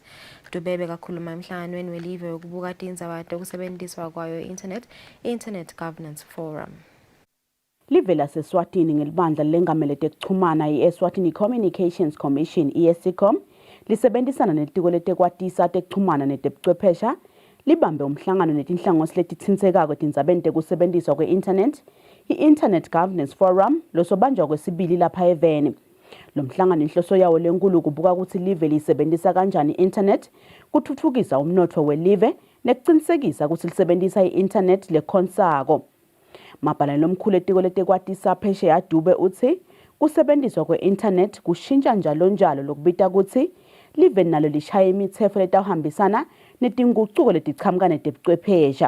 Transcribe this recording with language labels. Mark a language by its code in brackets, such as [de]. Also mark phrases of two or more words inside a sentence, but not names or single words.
[ss] Dube bekakhuluma emhlanganweni welive wokubuka tindzaba tekusebenziswa kwayo Internet Governance Forum. Live laseswatini ngelibandla lengamele tekuchumana i-Eswatini Communications Commission ESCOM lisebenzisana netiko letekwatisa tekuchumana netebuchwephesha libambe umhlangano netinhlangosi letitsinsekako tindzabeni tekusebenziswa kwe-internet i-Internet Governance Forum losobanjwa kwesibili lapha eVeni. Lo mhlangano inhloso yawo lenkulu kubuka ukuthi live lisebenzisa kanjani i-internet kuthuthukisa umnotfo welive nekucinsekisa ukuthi lisebenzisa i-internet lekhonsako. Maphalane lomkhulu etiko letekwatisa phesheya Dube uthi kusebenziswa kwe-internet kushintsha njalo lokubita ukuthi live nalo lishaya imitsetfo letawuhambisana netingucuko letichamuka netebuchwephesha.